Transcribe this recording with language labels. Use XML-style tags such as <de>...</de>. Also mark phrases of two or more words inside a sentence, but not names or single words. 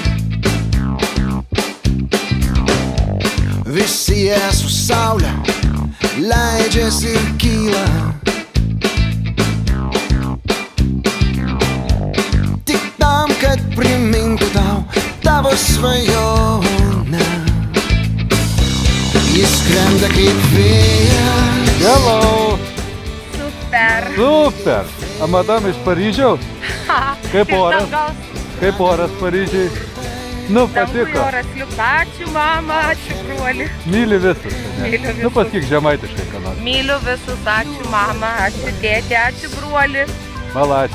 <lt>Visi jie su saule leidžiasi ir kyla. Tik tam, kad primintų tau tavo svajonę. Jis skrenda kaip vėjas. Hello! Super. Super! A madam iš Paryžiaus? Kaip oras? Kaip oras Paryžiai? Nu, patiko. Dangui oras liuka. Ačiū mama, ačiū broli. Myli visus. Myliu visus. Nu, pasakyk žemaitiškai, ką nors. Myliu visus, ačiū mama, ačiū tėtė, ačiū broli.</lt>